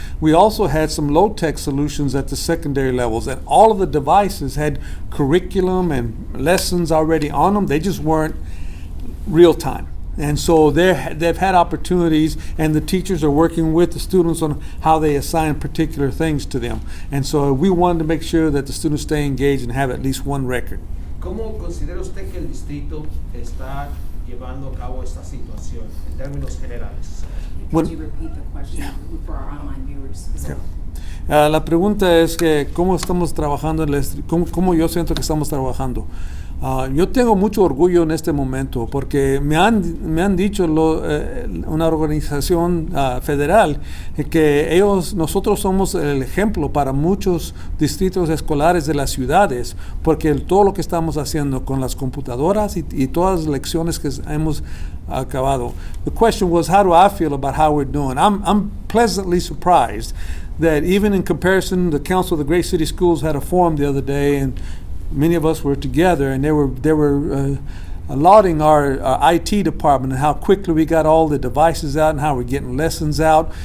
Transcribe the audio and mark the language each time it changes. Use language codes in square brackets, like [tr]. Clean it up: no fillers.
[en] We also had some low-tech solutions at the secondary levels, and all of the devices had curriculum and lessons already on them. They just weren't real time. And so they've had opportunities, and the teachers are working with the students on how they assign particular things to them. And so we wanted to make sure that the students stay engaged and have at least one record. [es] ¿Cómo considera usted que el distrito está llevando a cabo esta situación en términos generales? [en] Could you repeat the question for our online viewers? [es] La pregunta es que cómo estamos trabajando, cómo yo siento que estamos trabajando. Yo tengo mucho orgullo en este momento porque me han dicho una organización federal que nosotros somos el ejemplo para muchos distritos escolares de las ciudades, porque todo lo que estamos haciendo con las computadoras y todas las lecciones que hemos acabado. [en] The question was, how do I feel about how we're doing? I'm pleasantly surprised that even in comparison, the Council of the Great City Schools had a forum the other day, and many of us were together, and they were lauding our IT department and how quickly we got all the devices out and how we're getting lessons out.